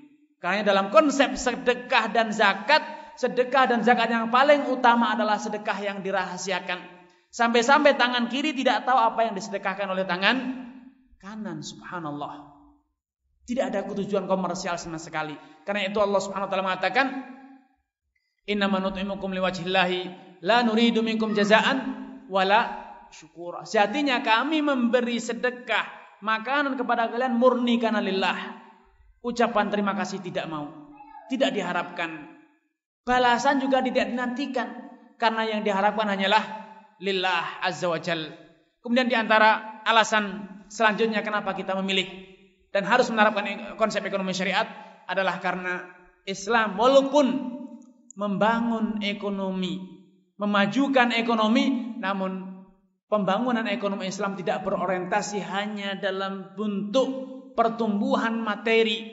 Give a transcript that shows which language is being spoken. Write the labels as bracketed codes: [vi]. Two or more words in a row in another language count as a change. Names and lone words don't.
[id] Karena dalam konsep sedekah dan zakat yang paling utama adalah sedekah yang dirahasiakan. Sampai-sampai tangan kiri tidak tahu apa yang disedekahkan oleh tangan kanan. Subhanallah. Tidak ada tujuan komersial sama sekali. Karena itu Allah [ar] سبحانه وتعالى [id] mengatakan, [ar] "إنما نطعمكم لوجه الله لا نريد منكم جزاء ولا شكورا." [id] Sejatinya kami memberi sedekah makanan kepada kalian murni karena lillah. Ucapan terima kasih tidak mau, tidak diharapkan. Balasan juga tidak dinantikan, karena yang diharapkan hanyalah [ar] لله عز وجل. [id] Kemudian di antara alasan selanjutnya kenapa kita memilih dan harus menerapkan konsep ekonomi syariat adalah karena Islam walaupun membangun ekonomi, memajukan ekonomi, namun pembangunan ekonomi Islam tidak berorientasi hanya dalam bentuk pertumbuhan materi.